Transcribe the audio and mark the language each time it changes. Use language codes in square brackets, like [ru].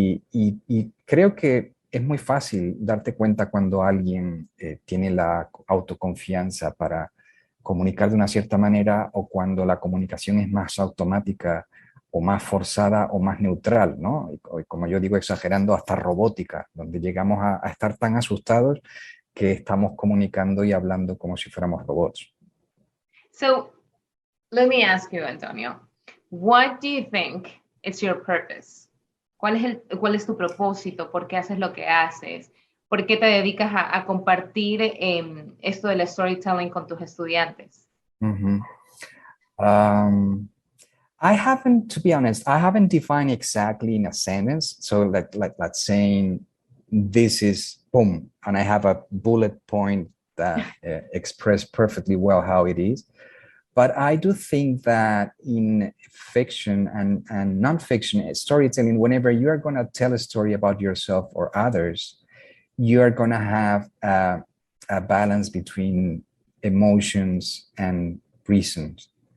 [es] Y creo que es muy fácil darte cuenta cuando alguien tiene la autoconfianza para comunicar de una cierta manera o cuando la comunicación es más automática o más forzada o más neutral, ¿no? Y como yo digo, exagerando, hasta robótica, donde llegamos a estar tan asustados que estamos comunicando y hablando como si fuéramos robots. [en] So, let me ask you, Antonio, what do you think is your purpose? [es] ¿Cuál es tu propósito? ¿Por qué haces lo que haces? ¿Por qué te dedicas a compartir esto del storytelling con tus estudiantes? Mm-hmm. [en] I haven't, to be honest, I haven't defined exactly in a sentence. So like saying this is boom, and I have a bullet point that express perfectly well how it is. But I do think that in fiction and nonfiction storytelling, whenever you are going to tell a story about yourself or others, you are going to have a balance between emotions and reasons.